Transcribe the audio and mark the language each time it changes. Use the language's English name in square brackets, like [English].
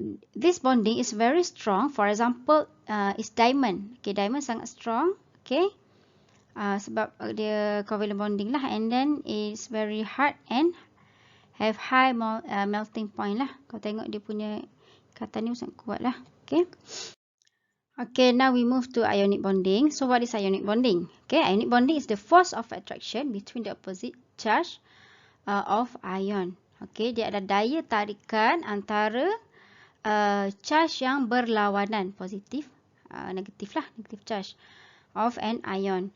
[English] This bonding is very strong. For example, is diamond. Okay, diamond sangat strong. Okay, [Malay] sebab dia [English] covalent bonding lah, and then it's very hard and have high melting point lah. [Malay] Kau tengok dia punya ikatan ni sangat kuat lah. Okay. [English] Okay, now we move to ionic bonding. So what is ionic bonding? Okay, ionic bonding is the force of attraction between the opposite charge of ion. [Malay] Okay, dia ada daya tarikan antara charge yang berlawanan, positif, negatif lah, [English] negative charge of an ion.